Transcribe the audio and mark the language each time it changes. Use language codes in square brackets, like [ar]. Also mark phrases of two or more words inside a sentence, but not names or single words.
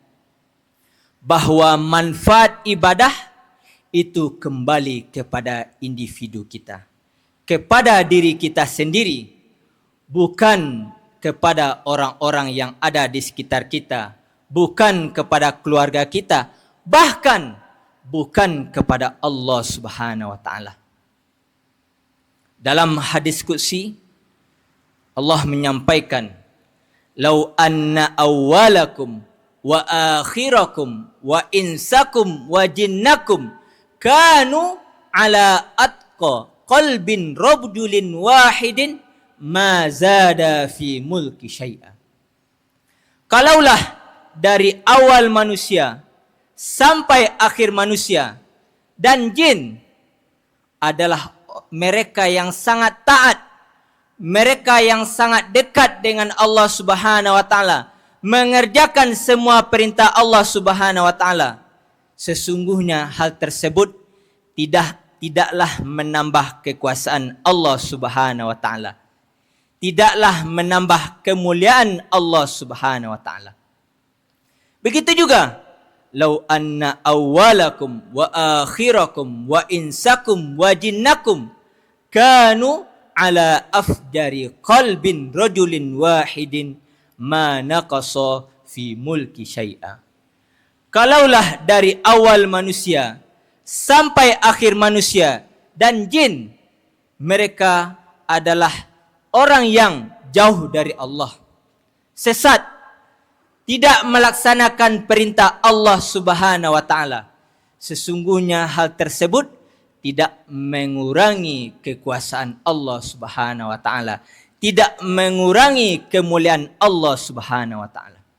[id] bahwa manfaat ibadah itu kembali kepada individu kita, kepada diri kita sendiri, bukan kepada orang-orang yang ada di sekitar kita, bukan kepada keluarga kita, bahkan bukan kepada Allah [ar] سبحانه وتعالى. [id] Dalam hadis qudsi Allah menyampaikan, [ar] "لو أن أولكم وآخركم وإنسكم وجنكم كانوا على أتقى قلب رجل واحد ما زاد في ملكي شيئا." [id] Kalaulah dari awal manusia sampai akhir manusia dan jin adalah mereka yang sangat taat, mereka yang sangat dekat dengan Allah [ar] سبحانه وتعالى, [id] mengerjakan semua perintah Allah [ar] سبحانه وتعالى, [id] sesungguhnya hal tersebut tidaklah menambah kekuasaan Allah [ar] سبحانه وتعالى, [id] tidaklah menambah kemuliaan Allah [ar] سبحانه وتعالى. [id] Begitu juga, [ar] لو أن أولكم وآخركم وإنسكم وجنكم كانوا على أفجر قلب رجل واحد ما نقص في ملكي شيئا. [id] Kalaulah dari awal manusia sampai akhir manusia dan jin, mereka adalah orang yang jauh dari Allah, sesat, tidak melaksanakan perintah Allah [ar] سبحانه وتعالى, [id] sesungguhnya hal tersebut tidak mengurangi kekuasaan Allah [ar] سبحانه وتعالى, [id] tidak mengurangi kemuliaan Allah [ar] سبحانه وتعالى.